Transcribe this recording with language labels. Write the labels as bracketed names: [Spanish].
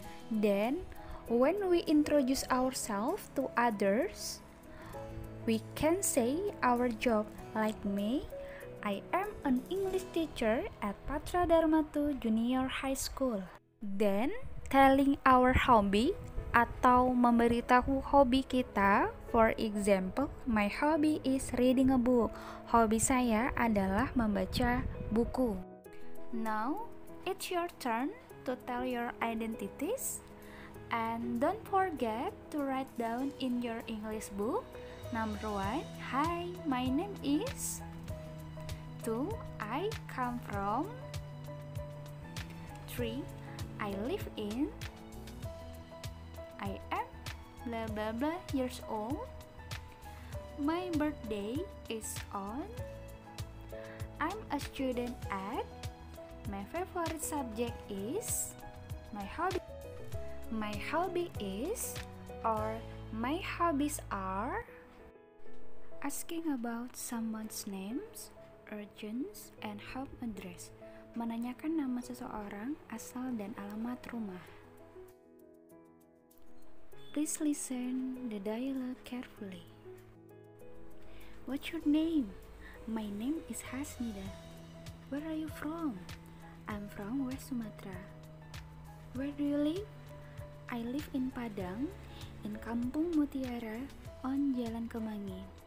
[English] Then, when we introduce ourselves to others, we can say our job, like me. I am an English teacher at Patra Dharmatu Junior High School. Then, telling our hobby [Indonesian] atau memberitahu hobi kita. [English] For example, my hobby is reading a book. [Indonesian] Hobi saya adalah membaca buku. [English] Now, it's your turn to tell your identities. And don't forget to write down in your English book. Number 1, hi, my name is. 2, I come from. 3, I live in. I am blah blah blah years old. My birthday is on. I'm a student at. My favorite subject is. My hobby is, or my hobbies are. Asking about someone's names, urgence, and home address. [Indonesian] Menanyakan nama seseorang, asal dan alamat rumah. [English] Please listen the dialogue carefully. What's your name? My name is Hasnida. Where are you from? I'm from West Sumatra. Where do you live? I live in Padang, in Kampung Mutiara, on Jalan Kemangi.